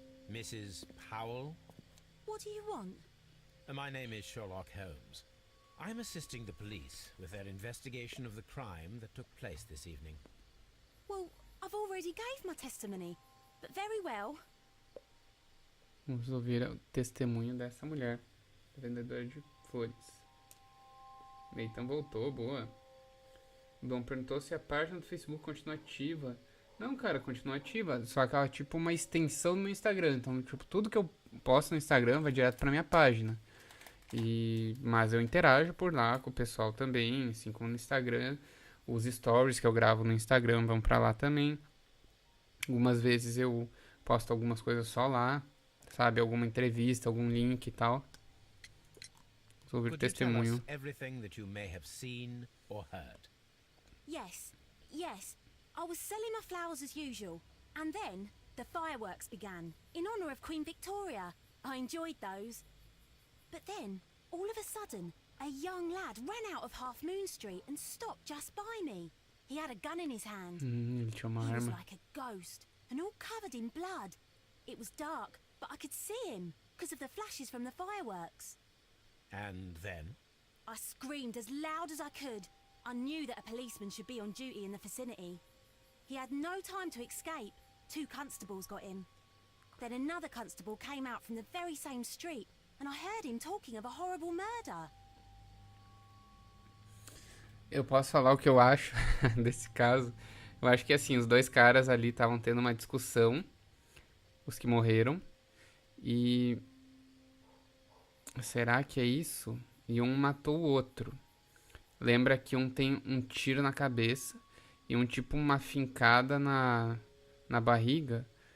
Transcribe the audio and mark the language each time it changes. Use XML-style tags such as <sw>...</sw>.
<en>Mrs. Powell? What do you want? My name is Sherlock Holmes. I'm assisting the police with their investigation of the crime that took place this evening. Well, I've already gave my testimony, but very well.</en> <pt>Vamos ouvir o testemunho dessa mulher, vendedora de flores. Nathan voltou, boa. O Dom perguntou se a página do Facebook continua ativa. Não, cara, continua ativa, só que ela é tipo uma extensão do meu Instagram. Então, tipo, tudo que eu posto no Instagram vai direto pra minha página. Mas eu interajo por lá com o pessoal também, assim como no Instagram. Os stories que eu gravo no Instagram vão pra lá também. Algumas vezes eu posto algumas coisas só lá, sabe? Alguma entrevista, algum link e tal. Vou ouvir o</pt> <en>Could you tell us</en> <pt>testemunho.</pt> <en>everything that you may have seen or heard? Yes. I was selling my flowers as usual, and then the fireworks began, in honour of Queen Victoria. I enjoyed those. But then, all of a sudden, a young lad ran out of Half Moon Street and stopped just by me. He had a gun in his hand.</en> <pt>Ele tinha uma</pt> <en>He was</en> <pt>arma.</pt> <en>like a ghost, and all covered in blood. It was dark, but I could see him, because of the flashes from the fireworks. And then? I screamed as loud as I could. I knew that a policeman should be on duty in the vicinity. He had no time to escape. 2 constables got him. Then another constable came out from the very same street, and I heard him talking of a horrible murder.</en> <pt>Eu posso falar o que eu acho desse caso. Eu acho que assim, os 2 caras ali estavam tendo uma discussão, os que morreram. E será que é isso? E um matou o outro. Lembra que um tem um tiro na cabeça e um tipo uma fincada na barriga.</pt>